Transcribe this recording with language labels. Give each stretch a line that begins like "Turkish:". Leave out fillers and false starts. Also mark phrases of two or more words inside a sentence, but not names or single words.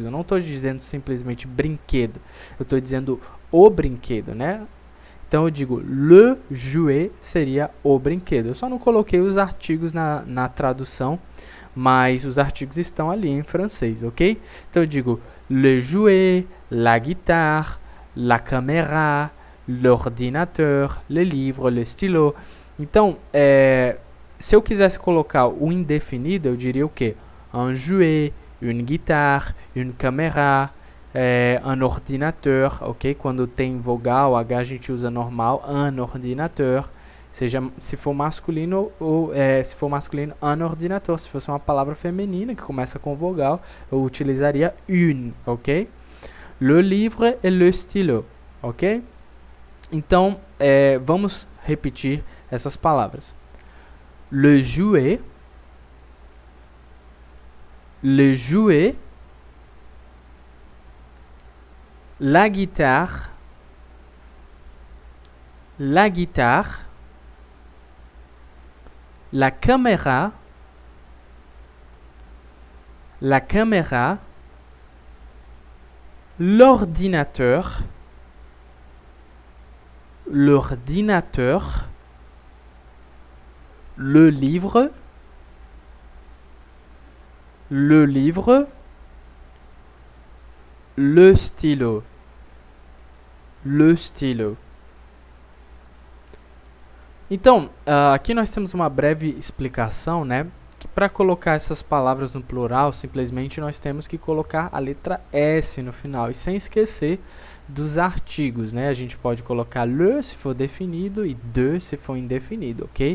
Portuguese: Eu não estou dizendo simplesmente brinquedo, eu estou dizendo o brinquedo, né? Então eu digo
French: le jouet
Portuguese: seria o brinquedo. Eu só não coloquei os artigos na tradução, mas os artigos estão ali em francês, ok? Então eu digo
French: le jouet, la guitare, la caméra, l'ordinateur, le livre, le stylo.
Portuguese: Então, se eu quisesse colocar o indefinido, eu diria o quê?
French: Un jouet, une guitare, une caméra, un ordinateur,
Portuguese: ok? Quando tem vogal, H a gente usa normal,
French: un ordinateur.
Portuguese: Seja, se for masculino, se for masculino,
French: un ordinateur.
Portuguese: Se fosse uma palavra feminina que começa com vogal, eu utilizaria une, ok?
French: Le livre et le stylo,
Portuguese: ok? Então, vamos repetir essas palavras.
French: Le jouet, la guitare, la caméra, l'ordinateur, le livre, le stylo.
Portuguese: Então, aqui nós temos uma breve explicação, né? Que para colocar essas palavras no plural, simplesmente nós temos que colocar a letra S no final. E sem esquecer dos artigos, né? A gente pode colocar le se for definido e de se for indefinido, ok?